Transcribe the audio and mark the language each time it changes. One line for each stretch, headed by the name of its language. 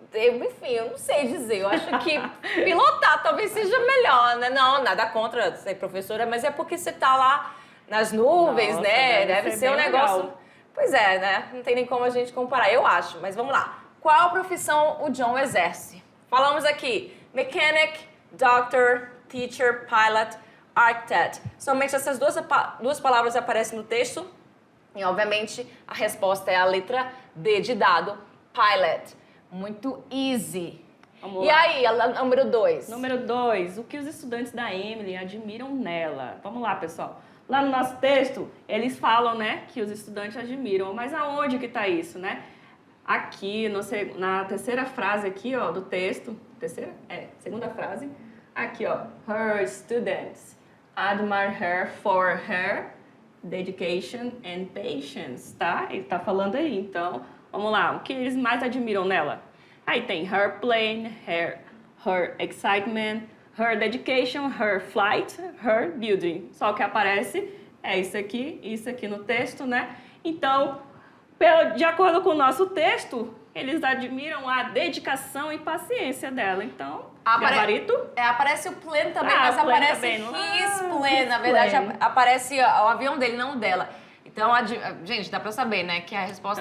Portuguese: Enfim, eu não sei dizer. Eu acho que pilotar talvez seja melhor, né? Não, nada contra ser professora, mas é porque você tá lá nas nuvens, Nossa, né? Deve ser um negócio... Legal. Pois é, né? Não tem nem como a gente comparar, eu acho. Mas vamos lá. Qual profissão o John exerce? Falamos aqui,
English: mechanic, doctor, teacher, pilot, architect.
Portuguese: Somente essas duas palavras aparecem no texto. E, obviamente, a resposta é a letra D de dado, pilot. Muito easy. Vamos e lá. aí, a número 2? Número 2, o que os estudantes da Emily admiram nela? Vamos lá, pessoal. Lá no nosso texto, eles falam, né, que os estudantes admiram. Mas aonde que está isso, né? Aqui, na terceira frase aqui, ó, do texto. Terceira? Segunda frase. Aqui, ó.
English: Her students admire her for her dedication and patience, tá?
Portuguese: Ele tá falando aí. Então, vamos lá. O que eles mais admiram nela? Aí tem
English: her plane, her excitement, her dedication, her flight, her building.
Portuguese: Só o que aparece é isso aqui no texto, né? Então, de acordo com o nosso texto, eles admiram a dedicação e paciência dela. Então, gabarito? Aparece o plane também, mas aparece também,
English: his plane.
Portuguese: Na verdade, aparece o avião dele, não o dela. Então, gente, dá pra saber, né, que a resposta